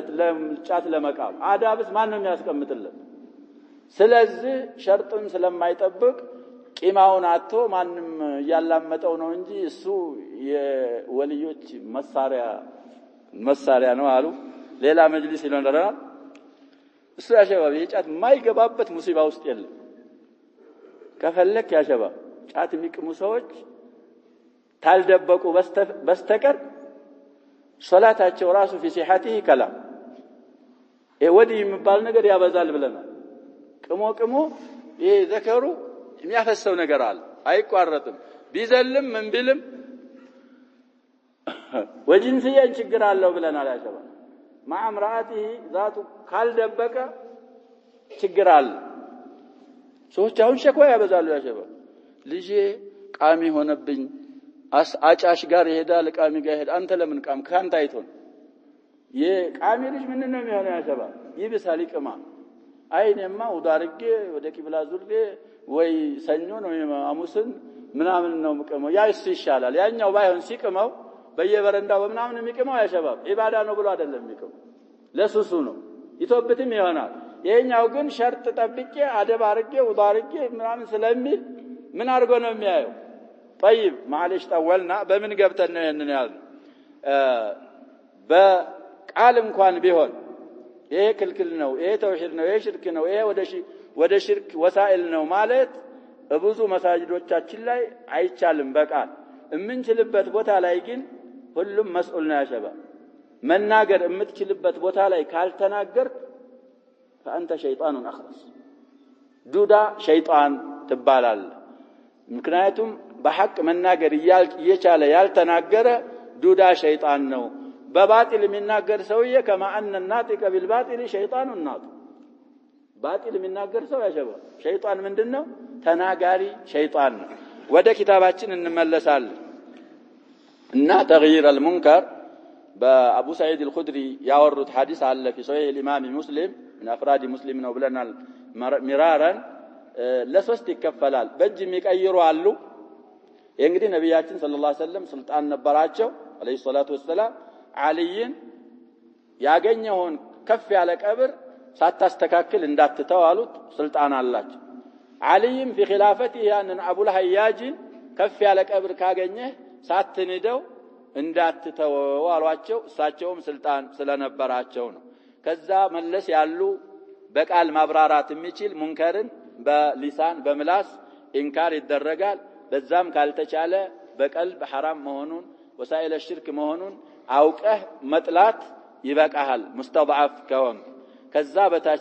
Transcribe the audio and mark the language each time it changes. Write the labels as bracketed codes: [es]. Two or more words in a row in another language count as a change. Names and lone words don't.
[am] ለጫት ለመቃም አዳብስ ማን ነው የሚያስቀምጥለት? ስለዚህ ሸርጡን ስለማይጠብቅ ቂማውን አጥቶ ማንም ያላመጠው ነው እንጂ እሱ የወልዮች መሳሪያ ነው አሉ። ሌላ መጅሊስ ይለናል። እሱ ያሸባብ የጫት የማይገባበት ሙሲባ ውስጥ የለም። ከፈለክ ያሸባብ ጫት የሚቅሙ ሰዎች ታልደበቁ በስተቀር ሶላታቸው ራሱ [ar] في صحته كلام [am] ወዲ የሚባል ነገር ያበዛል ብለናል። ቅሞ ይሄ ዘከሩ የሚያፈሰው ነገር አለ አይቋረጥም። ቢዘልም ምን ቢልም ወጅንስያን ችግር አለው ብለናል። ያሸባብ [ar] مع امراته ذات [am] ካልደበቀ ችግር አለ። ሰዎች አሁን ሸክዋ ያበዛሉ። ያሸባብ ልጄ ቃሚ ሆነብኝ አጫሽ ጋር ይሄዳል ቃሚ ጋር ይሄድ አንተ ለምን ቃም ካንተ አይቶን የቃሚ ልጅ ምን ነው የሚሆነው? ያሸባብ ይብሳል ይቅማ አይኔማ ወዳርጌ ወደ ቂብላ ዙርጌ ወይ ሰኞ ነው ሐሙስን ምናምን ነው ምቀመው ያይስ ይሻላል። ያኛው ባይሆን ሲቅመው በየበረንዳው በምናምን የሚቅመው ያሸባብ ኢባዳ ነው ብሎ አይደለም የሚቅመው ለሱሱ ነው ይቶብትም ይሆናል። የኛው ግን ሸርጥ ጠብቄ አደብ አርጌ ወዳርጌ ምናምን ስለሚል ምን አርጎ ነው የሚያየው? [ar] طيب معلش طولنا [am] በምን ገብተን ነው ይሄንን ያል በቃል እንኳን ቢሆን ይሄ ክልክል ነው ይሄ ተውሂድ ነው ይሄ ሽርክ ነው ይሄ ወደ ሽርክ ወሳኢል ነው ማለት ብዙ መሳጅዶቻችን ላይ አይቻልም። በቃል የምንችልበት ቦታ ላይ ግን ሁሉም መስኡል ነው። ያሸባብ መናገር የምትችልበት ቦታ ላይ ካልተናገር [ar] فانت شيطان اخرس [am] ዱዳ ሸይጣን ትባላል። ምክንያቱም በሐቅ መናገር እየቻለ ያልተናገረ ዱዳ ሸይጣን ነው። በባጢል የሚናገር ሰውዬ [ar] كما ان الناطق بالباطل شيطان ناطق [am] ባጢል የሚናገር ሰው ያሸባብ ሸይጣን ምንድነው? ተናጋሪ ሸይጣን ነው። ወደ ኪታባችን እንመለሳለን እና [ar] تغيير المنكر [am] በአቡ ሰዒድ الخدري ያወሩት ሐዲስ አለ [ar] في صحيح الامام مسلم من افراد مسلم [am] ነው ብለናል። ሚራራን ለሶስት ይከፈላል። በእጅ የሚቀይሩ አሉ። እንግዲህ ነብያችን [ar] صلى الله عليه وسلم [am] ስልጣን ነበራቸው [ar] عليه الصلاة والسلام [am] አልይን ያገኘውን ከፍ ያለ ቀብር ሳታስተካክል እንዳትተው አሉት። ስልጣን አላቸው። አልይም [ar] في خلافته [am] ያንን አቡል ሀያጅን ከፍ ያለ ቀብር ካገኘ ሳትንደው እንዳትተው አሏቸው። እሳቸውም ስልጣን ስለነበራቸው ነው። ከዛ መለስ ያሉ በቃል ማብራራት የሚችል ሙንከርን በሊሳን በምላስ ኢንካር ይደረጋል በዛም ካልተቻለ በቀልብ حرام መሆኑን ወሳኢለ ሽርክ መሆኑን አውቀህ መጥላት ይበቃሃል ሙስተضعፍ ከሆንክ ከዛ በታች